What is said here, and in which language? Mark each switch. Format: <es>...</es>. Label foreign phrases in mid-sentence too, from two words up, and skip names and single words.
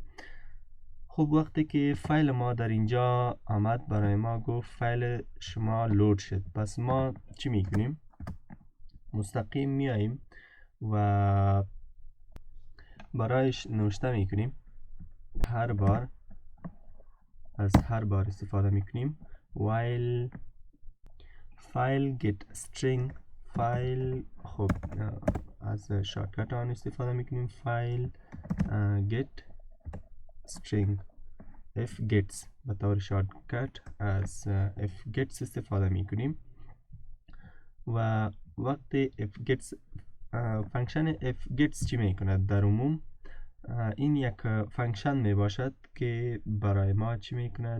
<fa>خب وقتی که فایل ما در اینجا آمد برای ما گفت فایل شما لود شد، پس ما چی میکنیم؟ مستقیم میاییم و برایش نوشته میکنیم هر بار استفاده میکنیم</fa> <en>while file get string file.</en> <fa>خب از شارتکت آن استفاده میکنیم</fa> <en>file get string f gets</en> <fa>به طور شارتکت از</fa> <en>f gets</en> <fa>استفاده میکنیم و وقتی</fa> <en>f gets</en> <fa>فانکشن</fa> <en>f gets</en> <fa>چی میکند؟ در عموم این یک فانکشن می باشد که برای ما چی میکند؟</fa>